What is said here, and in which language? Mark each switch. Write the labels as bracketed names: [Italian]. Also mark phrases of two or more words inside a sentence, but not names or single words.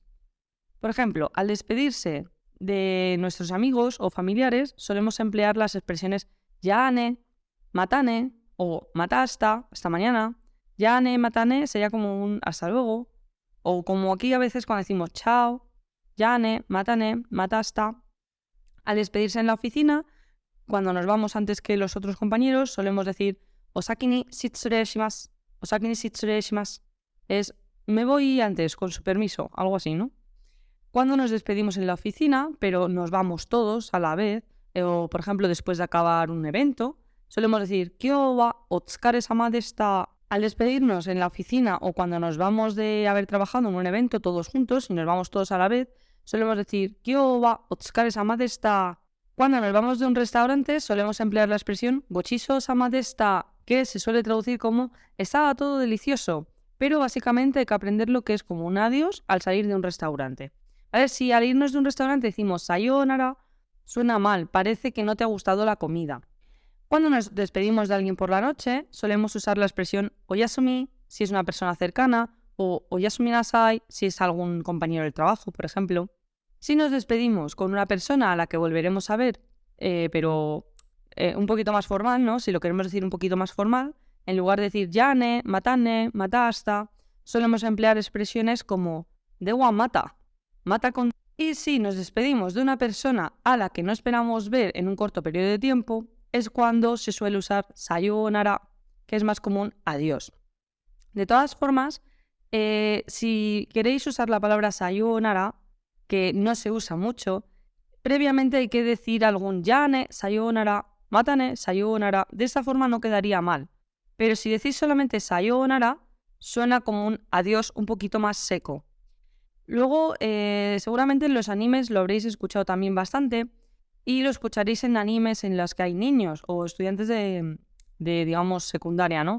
[Spanish] Por ejemplo, al despedirse de nuestros amigos o familiares, solemos emplear las expresiones [Japanese] じゃあね、またね [Spanish] o mata hasta mañana. [Japanese] じゃあね、またね [Spanish] sería como un hasta luego. O como aquí a veces cuando decimos chao, [Japanese] じゃね、またね、またあした. [Spanish] Al despedirse en la oficina, cuando nos vamos antes que los otros compañeros, solemos decir [Japanese] お先に失礼します, お先に失礼します. [Spanish] Es me voy antes, con su permiso, algo así, ¿no? Cuando nos despedimos en la oficina, pero nos vamos todos a la vez, o por ejemplo después de acabar un evento, solemos decir [Japanese] 今日はお疲れ様でした. [Spanish] Al despedirnos en la oficina o cuando nos vamos de haber trabajado en un evento todos juntos y nos vamos todos a la vez, solemos decir [Japanese] 今日はお疲れ様でした. [Spanish] Cuando nos vamos de un restaurante solemos emplear la expresión [Japanese] ごちそうさまでした, [Spanish] que se suele traducir como estaba todo delicioso, pero básicamente hay que aprender lo que es como un adiós al salir de un restaurante. A ver, si al irnos de un restaurante decimos sayonara, suena mal, parece que no te ha gustado la comida. Cuando nos despedimos de alguien por la noche, solemos usar la expresión oyasumi si es una persona cercana o [Japanese] おやすみなさい [Spanish] si es algún compañero del trabajo, por ejemplo. Si nos despedimos con una persona a la que volveremos a ver, pero un poquito más formal, ¿no? Si lo queremos decir un poquito más formal, en lugar de decir [Japanese] じゃね、またね、またあした, [Spanish] solemos emplear expresiones como [Japanese] ではまた、また [Spanish] con... Y si nos despedimos de una persona a la que no esperamos ver en un corto periodo de tiempo, es cuando se suele usar sayonara, que es más común adiós. De todas formas, si queréis usar la palabra sayonara, que no se usa mucho, previamente hay que decir algún [Japanese] じゃね、さよなら、またね、さよなら. [Spanish] De esta forma no quedaría mal. Pero si decís solamente sayonara, suena como un adiós un poquito más seco. Luego, seguramente en los animes lo habréis escuchado también bastante y lo escucharéis en animes en los que hay niños o estudiantes de digamos, secundaria, ¿no?